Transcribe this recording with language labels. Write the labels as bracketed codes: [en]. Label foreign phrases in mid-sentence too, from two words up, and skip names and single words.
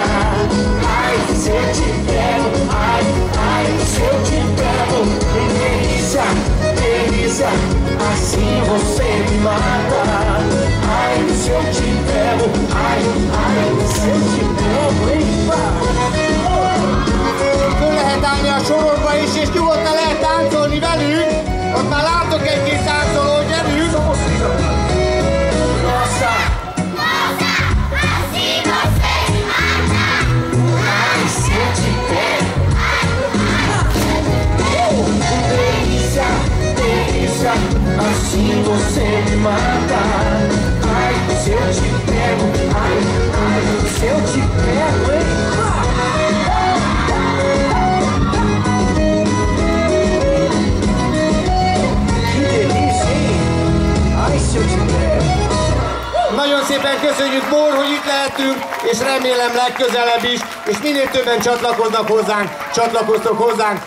[pt] Ai, se eu te pego, ai, ai, se eu te pego, delícia, delícia, assim você me mata. Ai, se eu te pego, ai, ai, se eu te pego, hein? [hu] Föl lehet állni a sorokba is, és nyugodtan lehet táncolni velünk. Ott már látok egy-két táncoló, gyerünk! [pt] Nossa, nossa, assim você me mata. ai, se eu te pego, delícia, delícia, assim você me mata. Ai, se eu te pego, ai, ai, se eu te pego, hein? [hu] Nagyon szépen köszönjük, Mór, hogy itt lehetünk, és remélem legközelebb is, és minél többen csatlakoznak hozzánk, csatlakoztok hozzánk.